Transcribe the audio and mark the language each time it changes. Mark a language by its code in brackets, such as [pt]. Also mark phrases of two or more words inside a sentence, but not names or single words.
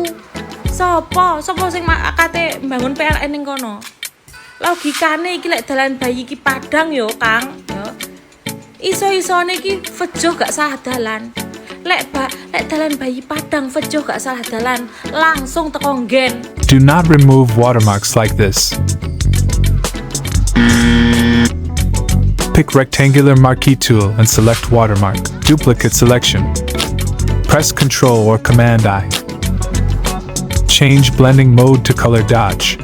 [jv] Sapa sing kate mbangun PLN ning kono? Logikane iki lek dalan bayi iki padang yo, Kang, yo. Iso-isone iki vejo gak salah dalan. Lek dalan bayi padang vejo gak salah dalan, langsung teko nggen. [en] Do not remove watermarks like this. Pick rectangular marquee tool and select watermark. Duplicate selection. Press Ctrl or Command I. change blending mode to color dodge.